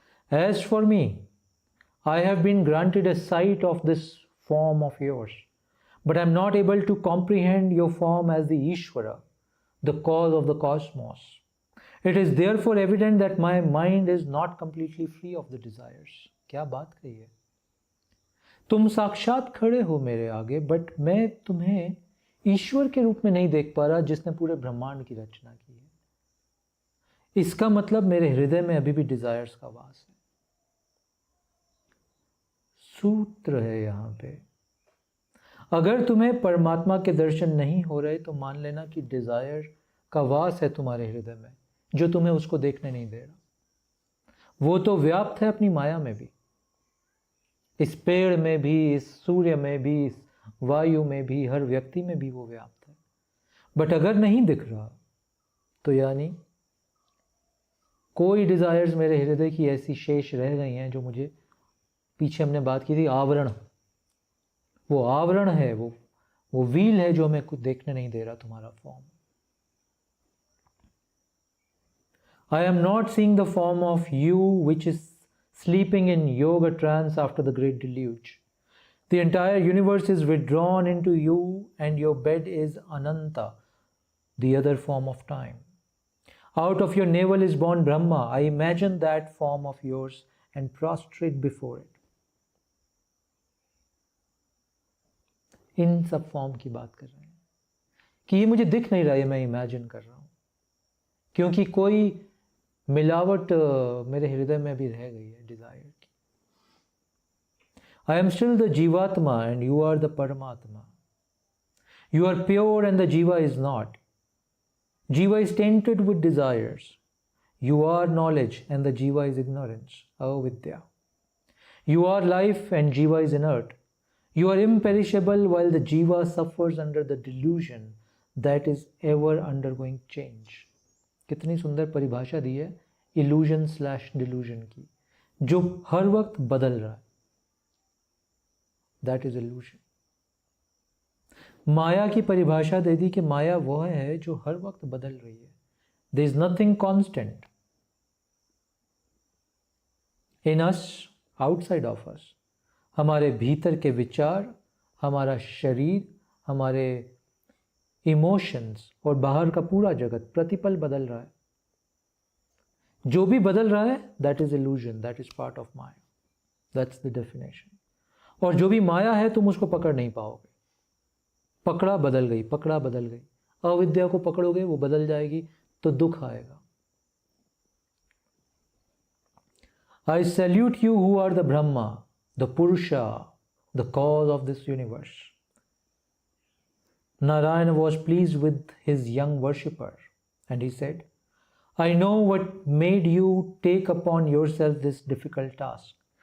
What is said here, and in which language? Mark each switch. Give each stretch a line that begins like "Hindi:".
English: As for me, I have been granted a sight of this form of yours, but I am not able to comprehend your form as the Ishvara, the cause of the cosmos. It is therefore evident that my mind is not completely free of the desires.
Hindi: क्या बात कही है? तुम साक्षात खड़े हो मेरे आगे, बट मैं तुम्हें ईश्वर के रूप में नहीं देख पा रहा जिसने पूरे ब्रह्मांड की रचना की है. इसका मतलब मेरे हृदय में अभी भी डिजायर्स का वास है. सूत्र है यहां पे. अगर तुम्हें परमात्मा के दर्शन नहीं हो रहे तो मान लेना कि डिजायर का वास है तुम्हारे हृदय में, जो तुम्हें उसको देखने नहीं दे रहा. वो तो व्याप्त है अपनी माया में भी, इस पेड़ में भी, इस सूर्य में भी, इस वायु में भी, हर व्यक्ति में भी वो व्याप्त है. बट अगर नहीं दिख रहा तो यानी कोई डिजायर्स मेरे हृदय की ऐसी शेष रह गई हैं जो मुझे, पीछे हमने बात की थी आवरण, वो आवरण है, वो व्हील है जो हमें कुछ देखने नहीं दे रहा तुम्हारा form.
English: I am not seeing the form of you which is sleeping in yoga trance after the great deluge. The entire universe is withdrawn into you and your bed is Ananta, the other form of time. Out of your navel is born Brahma. I imagine that form of yours and prostrate before it.
Hindi: इन सब form की बात कर रहे हैं कि ये मुझे दिख नहीं रहा, ये मैं इमेजिन कर रहा हूं, क्योंकि कोई मिलावट मेरे हृदय में भी रह गई है डिजायर की.
English: I am still the Jivatma and you are the Paramatma. You are pure and the Jiva is not. Jiva is tainted with desires. You are knowledge and the Jiva is ignorance, avidya. You are life and Jiva is inert. You are imperishable while the Jiva suffers under the delusion that is ever undergoing change.
Hindi: कितनी सुंदर परिभाषा दी है illusion slash delusion की, जो हर वक्त बदल रहा है.
English: That is illusion.
Hindi: माया की परिभाषा दे दी कि माया वह है जो हर वक्त बदल रही है.
English: There is nothing constant in us, outside of us.
Hindi: हमारे भीतर के विचार, हमारा शरीर, हमारे इमोशंस और बाहर का पूरा जगत प्रतिपल बदल रहा है. जो भी बदल रहा है
English: That is illusion, that is part of maya. That's the definition.
Hindi: और जो भी माया है तुम उसको पकड़ नहीं पाओगे. पकड़ा बदल गई, पकड़ा बदल गई. अविद्या को पकड़ोगे वो बदल जाएगी तो दुख आएगा.
English: I salute you who are the Brahma, the Purusha, the cause of this universe. Narayana was pleased with his young worshipper and he said, I know what made you take upon yourself this difficult task.